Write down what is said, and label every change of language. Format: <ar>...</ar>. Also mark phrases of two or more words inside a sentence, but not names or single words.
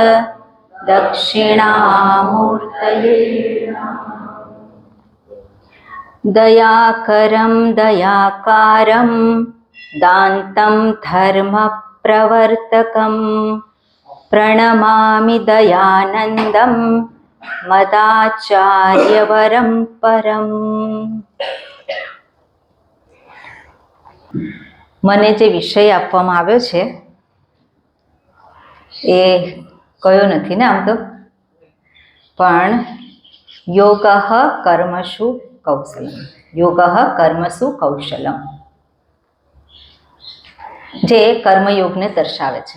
<sa>दक्षिणामूर्तये दयाकरं दयाकारं दान्तं धर्मप्रवर्तकं प्रणमामि दयानन्दं मदाचार्यवरं परम्।</sa> <gu>મને જે વિષય આપવામાં આવ્યો છે એ કયો નથી ને આમ તો, પણ</gu> <sa>યોગઃ કર્મસુ કૌશલમ, યોગઃ કર્મસુ કૌશલમ,</sa> <gu>જે કર્મયોગને દર્શાવે છે.</gu>